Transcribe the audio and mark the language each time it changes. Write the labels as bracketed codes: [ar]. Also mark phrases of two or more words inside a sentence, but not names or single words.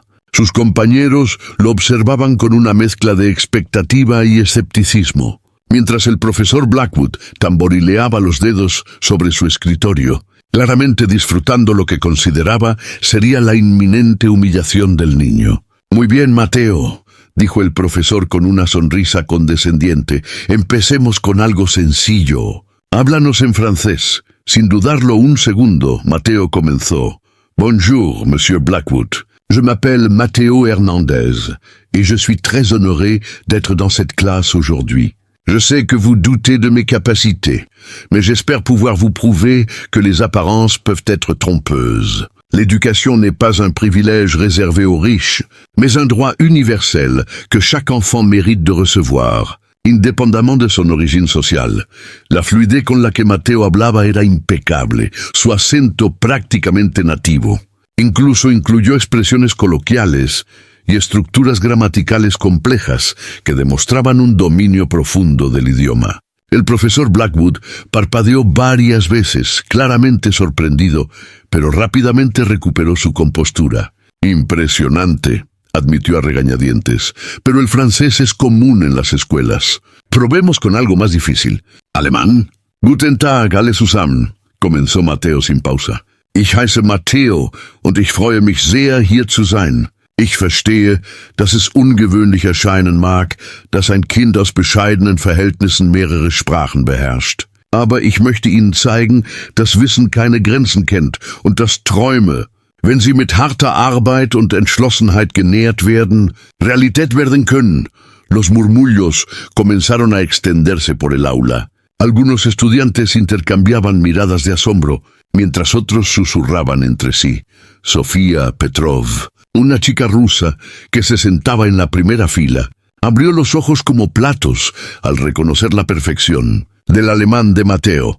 [es] Sus compañeros lo observaban con una mezcla de expectativa y escepticismo, mientras el profesor Blackwood tamborileaba los dedos sobre su escritorio, claramente disfrutando lo que consideraba sería la inminente humillación del niño. «Muy bien, Mateo», dijo el profesor con una sonrisa condescendiente. «Empecemos con algo sencillo. Háblanos en francés». Sin dudarlo un segundo, Mateo comenzó. [fr] «Bonjour, Monsieur Blackwood. Je m'appelle Mateo Hernandez, et je suis très honoré d'être dans cette classe aujourd'hui. Je sais que vous doutez de mes capacités, mais j'espère pouvoir vous prouver que les apparences peuvent être trompeuses. L'éducation n'est pas un privilège réservé aux riches, mais un droit universel que chaque enfant mérite de recevoir, indépendamment de son origine sociale». [es] La fluidez con la que Mateo hablaba era impecable, su acento prácticamente nativo. Incluso incluyó expresiones coloquiales y estructuras gramaticales complejas que demostraban un dominio profundo del idioma. El profesor Blackwood parpadeó varias veces, claramente sorprendido, pero rápidamente recuperó su compostura. «Impresionante», admitió a regañadientes, «pero el francés es común en las escuelas. Probemos con algo más difícil. ¿Alemán?» [de] «Guten Tag, alle zusammen», [es] comenzó Mateo sin pausa. [de] «Ich heiße Mateo und ich freue mich sehr, hier zu sein. Ich verstehe, dass es ungewöhnlich erscheinen mag, dass ein Kind aus bescheidenen Verhältnissen mehrere Sprachen beherrscht. Aber ich möchte Ihnen zeigen, dass Wissen keine Grenzen kennt und dass Träume, wenn sie mit harter Arbeit und Entschlossenheit genährt werden, Realität werden können». [es] Los murmullos comenzaron a extenderse por el aula. Algunos estudiantes intercambiaban miradas de asombro, mientras otros susurraban entre sí. Sofía Petrov, una chica rusa que se sentaba en la primera fila, abrió los ojos como platos al reconocer la perfección del alemán de Mateo.